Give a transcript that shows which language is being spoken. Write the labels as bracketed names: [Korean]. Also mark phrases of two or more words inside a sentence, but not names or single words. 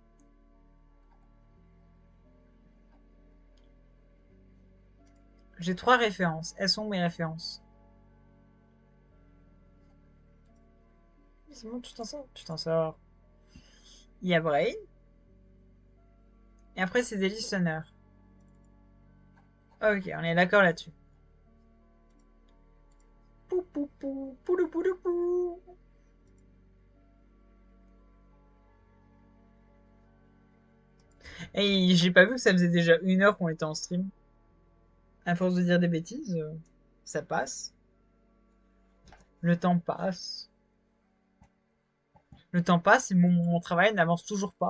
[French] J'ai trois références. Elles sont mes références. C'est bon, tu t'en sors? Tu t'en sors. Il y a Brain. Et après, c'est des listeners. Ok, on est d'accord là-dessus. Pou pou pou, poulou poulou pou. Et j'ai pas vu que ça faisait déjà 1 heure qu'on était en stream. À force de dire des bêtises, ça passe. Le temps passe. Le temps passe et mon travail n'avance toujours pas.